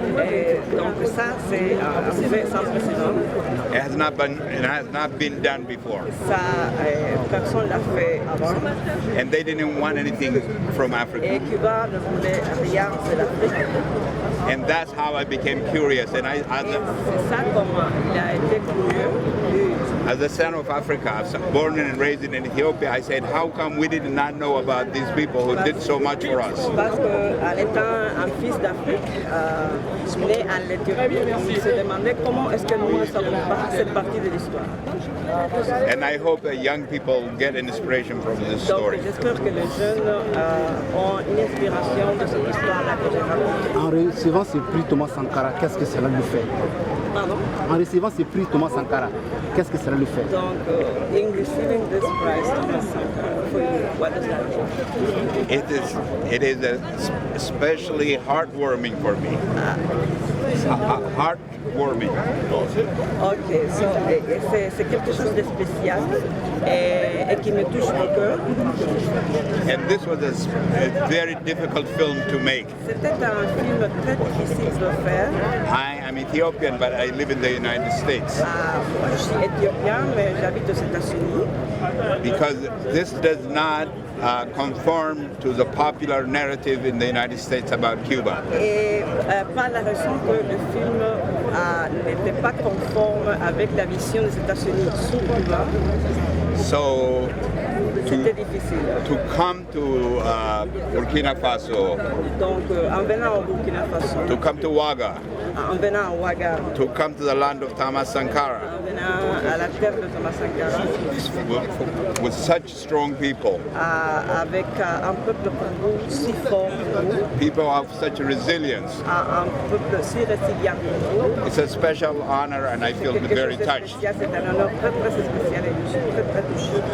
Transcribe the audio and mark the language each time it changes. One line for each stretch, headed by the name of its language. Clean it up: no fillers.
French: Et donc ça, c'est sans précédent.
English: It has not been done before.
French: Ça, personne l'a fait avant.
English: And they didn't want anything from Africa.
French: Et Cuba ne voulait rien de l'Afrique.
English: And that's how I became curious. And
French: c'est ça comment il a été curieux.
English: As a son of Africa, born and raised in Ethiopia, I said, how come we did not know about these people who did so much for us?
French: Parce qu'en étant un fils d'Afrique, né en Éthiopie, il se demandait comment est-ce que nous ne savons pas cette partie de l'histoire.
English: And I hope that young people get inspiration from this story.
French: Donc j'espère que les jeunes ont une inspiration de cette histoire-là que j'ai racontée. En recevant ce prix Thomas Sankara, qu'est-ce que cela lui fait? Pardon? En recevant ce prix Thomas Sankara, qu'est-ce que cela lui fait?
English: Donc, in receiving this prize, Thomas Sankara, for you, what does that mean? It is especially heartwarming for me. Heartwarming.
French: Ok, so, c'est quelque chose de spécial et qui me touche au cœur.
English: And this was a very difficult film to make.
French: C'était un film très difficile de faire.
English: I am Ethiopian, but I live in the United States.
French: Moi, je suis éthiopien, mais j'habite aux États-Unis.
English: Because this does not conform to the popular narrative in the United States about Cuba.
French: Et par la raison que le film n'était pas conforme avec la vision des États-Unis sur Cuba.
English: So to come to Burkina Faso,
French: donc en venant au Burkina Faso,
English: to come to Ouaga,
French: en venant à Ouaga,
English: to come to the land of Thomas Sankara,
French: en venant à la terre de Thomas Sankara,
English: with such strong people,
French: avec un peuple si fort,
English: people of such resilience.
French: Un peuple si résilient.
English: It's a special honor and I feel very touched.
French: C'est un honneur très très spécial et je suis très très touché.